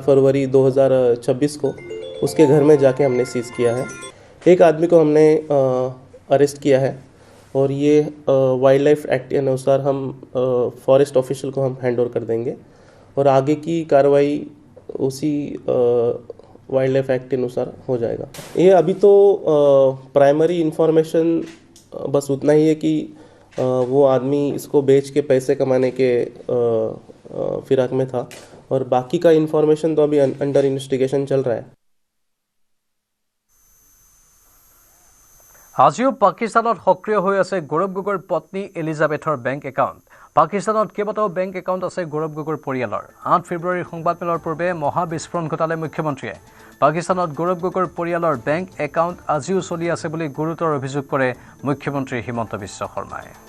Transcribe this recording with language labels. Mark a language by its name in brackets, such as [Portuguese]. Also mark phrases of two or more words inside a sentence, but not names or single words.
[Hindi] फरवरी 2026 को उसके घर में जाके हमने सीज़ किया है एक आदमी को हमने अरेस्ट किया है और ये वाइल्ड लाइफ एक्ट के अनुसार हम [English] forest official [Hindi] को हम [English] hand over [Hindi] कर देंगे और आगे की कार्रवाई उसी वाइल्ड लाइफ एक्ट के अनुसार हो जाएगा ये अभी तो [English] primary information [Hindi] बस उतना ही है कि वो आदमी इसको बेच के पैसे कमाने के फिराक में था और बाकी का इन्फॉर्मेशन तो अभी [English] under investigation [Hindi] चल रहा है। [Assamese] আজিও পাকিস্তানত সক্ৰিয় হৈ আছে গৌৰৱ গগৈৰ পত্নী এলিজাবেথৰ [English] bank account. [Assamese] পাকিস্তানত কেইবাটাও [English] bank account [Assamese] আছে গৌৰৱ গগৈৰ পৰিয়ালৰ। 8 ফেব্ৰুৱাৰীৰ সংবাদমেলৰ পূৰ্বে মহাবিস্ফোৰণ ঘটালে মুখ্যমন্ত্ৰীয়ে। পাকিস্তানত গৌৰৱ গগৈৰ পৰিয়ালৰ [English] bank account [Assamese] আজিও চলি আছে বুলি গুৰুতৰ অভিযোগ কৰে মুখ্যমন্ত্ৰী হিমন্ত বিশ্ব শৰ্মাই।